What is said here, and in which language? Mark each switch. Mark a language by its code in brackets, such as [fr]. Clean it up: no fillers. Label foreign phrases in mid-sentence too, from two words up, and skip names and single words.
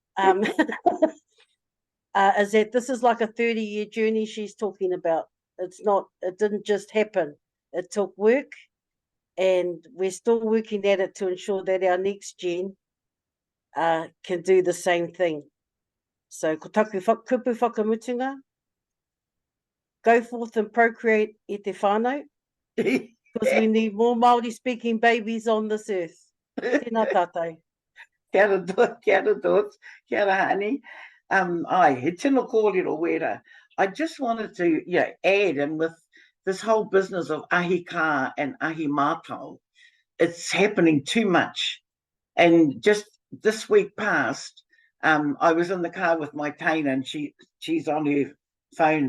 [en] Is that this is like a 30-year journey she's talking about. It didn't just happen. It took work, and we're still working at it to ensure that our next gen can do the same thing. So, [mi] ko taku kupu whakamutunga, [en] go forth and procreate [mi] e te whānau, [en] because we need more Māori-speaking babies on this earth. [mi] Tēnā tātou. Kia ora dot, kia ora Haani. He tino kōrero wera. [en] I just wanted to add in with this whole business of [mi] ahi kā [en] and [mi] ahi mātao. [en] It's happening too much. And just this week past, I was in the car with my Tana, and she's on her phone.